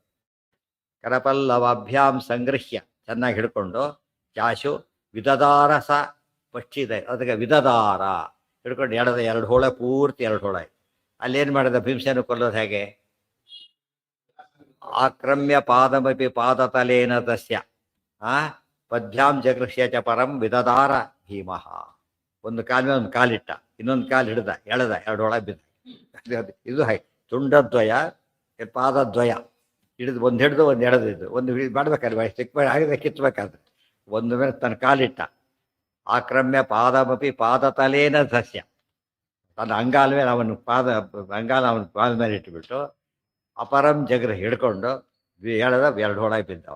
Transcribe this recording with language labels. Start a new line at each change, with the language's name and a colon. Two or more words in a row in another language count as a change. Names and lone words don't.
Sanskrit: ಕರಪಲ್ಲವಾಭ್ಯಾಂ ಸಂಗೃಹ್ಯ,
Kannada: ಚೆನ್ನಾಗಿ ಹಿಡ್ಕೊಂಡು
Sanskrit: ಚಾಶು ವಿದದಾರ ಸ
Kannada: ಪಕ್ಷಿ ಇದೆ, ಅದಕ್ಕೆ ವಿದದಾರ ಹಿಡ್ಕೊಂಡು ಎರಡು ಹೋಳ ಪೂರ್ತಿ 2 ಹೋಳ ಆಯ್ತು. ಅಲ್ಲೇನು ಮಾಡಿದ ಭೀಮಸೇನ ಕೊಲ್ಲೋದು ಹೇಗೆ,
Sanskrit: ಆಕ್ರಮ್ಯ ಪಾದಮಪಿ ಪಾದತಲೇನ ತಸ್ಯ ಪದ್ಭ್ಯಾಂ ಜಗೃಹ್ಯ ಚ ಪರಂ ವಿದದಾರ ಭೀಮಃ.
Kannada: ಒಂದು ಕಾಲ ಒಂದು ಕಾಲಿಟ್ಟ, ಇನ್ನೊಂದು ಕಾಲು ಹಿಡ್ದ, ಎಳೆದ, 2 ಹೋಳ ಬಿದ್ದ. ಇದು ಹಾಗೆ
Sanskrit: ತುಂಡದ್ವಯ ಪಾದದ್ವಯ
Kannada: ಹಿಡಿದು, ಒಂದು ಹಿಡಿದು ಒಂದು ಎಳೆದಿದ್ದು, ಒಂದು ಮಾಡ್ಬೇಕಾದ್ರೆ ಚಿಕ್ಕ ಆಗಿದೆ ಕಿತ್ಬೇಕಾದ್ರೆ ಒಂದು ಮೇಲೆ ತನ್ನ ಕಾಲಿಟ್ಟ.
Sanskrit: ಆಕ್ರಮ್ಯ ಪಾದಮಪಿ ಪಾದತಲೇನ ಸಸ್ಯ,
Kannada: ತನ್ನ ಅಂಗಾಲ ಮೇಲೆ ಅವನು ಅಂಗಾಲ ಅವನ ಪಾದ ಮೇಲೆ ಇಟ್ಟುಬಿಟ್ಟು
Sanskrit: ಅಪರಂ ಜಗ್ರ
Kannada: ಹಿಡ್ಕೊಂಡು ಎಳೆದ, 2 ಹೋಳ ಬಿದ್ದವನು.